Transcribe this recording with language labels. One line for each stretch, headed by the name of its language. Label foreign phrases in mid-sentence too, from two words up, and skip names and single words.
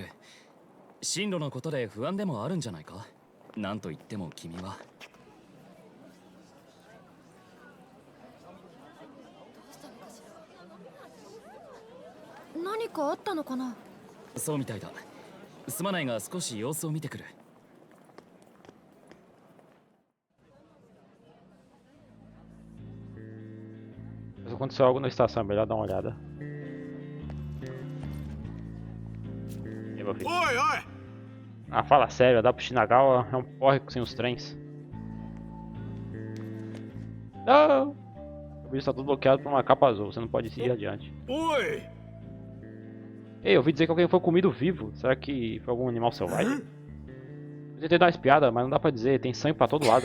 Japanese: 進路のことで不安でもあるんじゃないか？なんと言っても君は。何かあったのかな？そうみたいだ。すまないが少し様子を見てくる。
Portuguese: Se aconteceu algo na estação, é melhor dar uma olhada. E aí, meu filho?
Japanese: おいおい
Portuguese: Ah, fala sério, dá pro Shinagawa é um porre sem os trens. Não! O vídeo está tudo bloqueado por uma capa azul, você não pode seguir adiante.
Japanese: おい
Portuguese: Ei, eu ouvi dizer que alguém foi comido vivo. Será que foi algum animal selvagem? Eu tentei dar uma espiada, mas não dá pra dizer, tem sangue pra todo lado.